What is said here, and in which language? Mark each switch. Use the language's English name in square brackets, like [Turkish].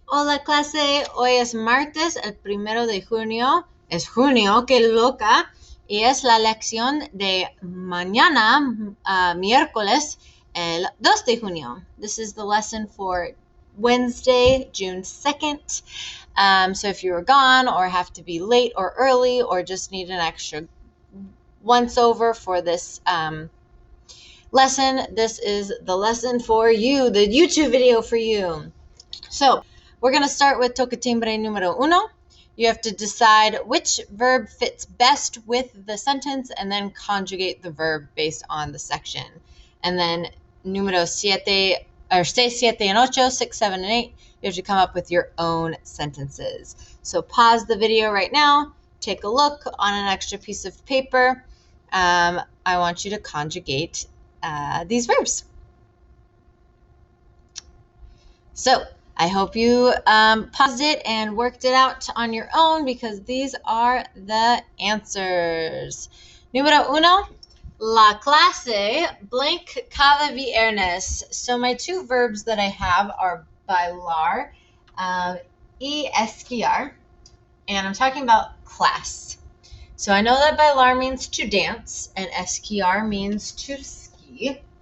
[Spanish] Hola clase, hoy es martes, el 1 de junio. Es junio, qué loca. Y es la lección de mañana, miércoles, el 2 de junio. [English] This is the lesson for Wednesday, June 2nd. So if you were gone or have to be late or early or just need an extra once over for this lesson, this is the lesson for you, the YouTube video for you. So we're going to start with tocatimbre número uno. You have to decide which verb fits best with the sentence and then conjugate the verb based on the section. And then número siete, or seis, siete, and ocho, 6, 7, and 8, you have to come up with your own sentences. So pause the video right now, take a look on an extra piece of paper. I want you to conjugate these verbs. So I hope you paused it and worked it out on your own because these are the answers. [Spanish] Número uno, la clase blank cada viernes. [English] So my two verbs that I have are bailar y esquiar, and I'm talking about class. So I know that bailar means to dance and esquiar means to ski.